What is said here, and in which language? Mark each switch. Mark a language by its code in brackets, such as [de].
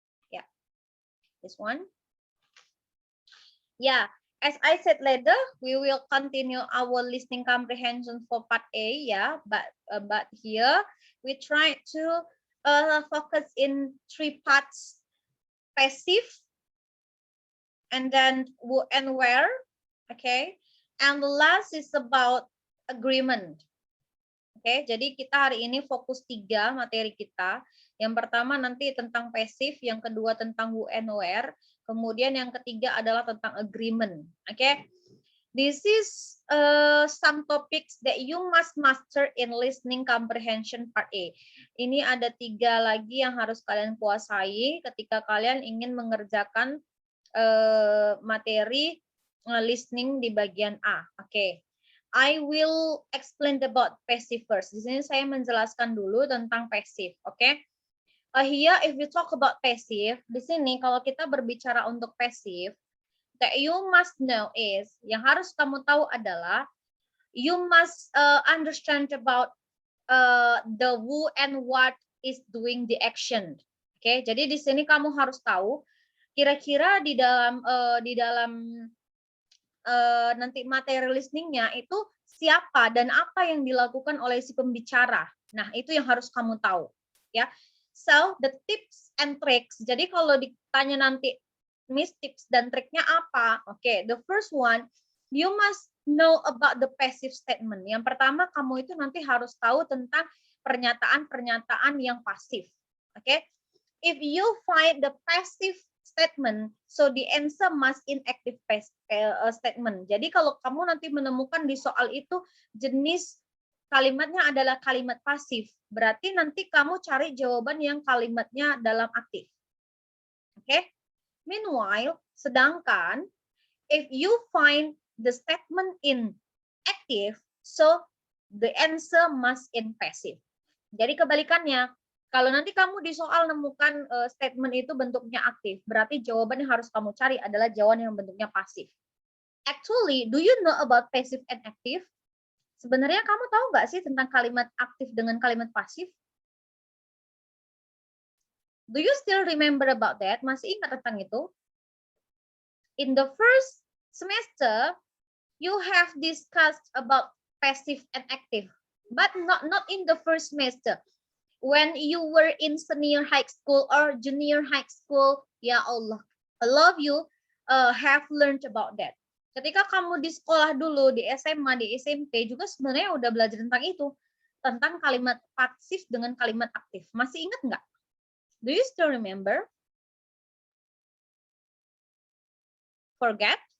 [en] Yeah, this one. Yeah, as I said later, we will continue our listening comprehension for part A, yeah, but here we try to focus in 3 parts: passive, and then who and where, okay, and the last is about agreement. [id] Oke, jadi kita hari ini fokus 3 materi kita. Yang pertama nanti tentang passive, yang kedua tentang who and where, kemudian yang ketiga adalah tentang agreement. [en] Oke, this is some topics that you must master in listening comprehension part A. [id] Ini ada 3 lagi yang harus kalian kuasai ketika kalian ingin mengerjakan materi listening di bagian A. Oke. [en] I will explain about passive first. [id] Di sini saya menjelaskan dulu tentang passive, oke? [en] Okay? Here, if we talk about passive, [id] di sini kalau kita berbicara untuk passive, [en] that you must know is, [id] yang harus kamu tahu adalah, [en] you must understand about the who and what is doing the action. Oke, okay? [id] Jadi di sini kamu harus tahu kira-kira di dalam nanti materi listeningnya itu siapa dan apa yang dilakukan oleh si pembicara. Nah, itu yang harus kamu tahu, ya. [en] So, the tips and tricks. [id] Jadi kalau ditanya nanti, Miss, tips dan triknya apa? [en] Oke, the first one, you must know about the passive statement. [id] Yang pertama, kamu itu nanti harus tahu tentang pernyataan-pernyataan yang pasif. [en] Oke, if you find the passive statement, so the answer must in active statement. [id] Jadi kalau kamu nanti menemukan di soal itu jenis kalimatnya adalah kalimat pasif, berarti nanti kamu cari jawaban yang kalimatnya dalam aktif. Oke? [en] Meanwhile, sedangkan if you find the statement in active, so the answer must in passive. [id] Jadi kebalikannya, kalau nanti kamu di soal nemukan statement itu bentuknya aktif, berarti jawaban yang harus kamu cari adalah jawaban yang bentuknya pasif. [en] Actually, do you know about passive and active? [id] Sebenarnya kamu tahu nggak sih tentang kalimat aktif dengan kalimat pasif? [en] Do you still remember about that? [id] Masih ingat tentang itu? [en] In the first semester, you have discussed about passive and active, but not in the first semester. When you were in senior high school or junior high school, ya Allah, all of you have learned about that. [id] Ketika kamu di sekolah dulu, di SMA, di SMP juga sebenarnya udah belajar tentang itu, tentang kalimat pasif dengan kalimat aktif. Masih ingat nggak? [en] Do you still remember? Forget?